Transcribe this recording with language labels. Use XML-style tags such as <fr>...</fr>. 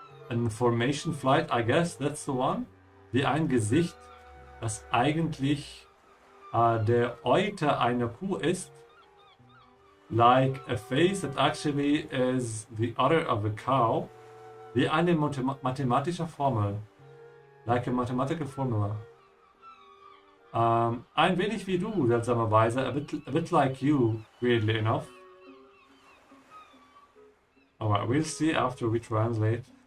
<en>An formation flight, I guess, that's the one.</en> <de>Wie ein Gesicht, das eigentlich der Euter einer Kuh ist.</de> <en>Like a face that actually is the udder of a cow.</en> <de>Wie eine mathematische Formel.</de> <en>Like a mathematical formula.</en> <de>Ein wenig wie du, seltsamerweise.</de> <en>A bit like you, weirdly enough. Alright, we'll see after we translate.</en>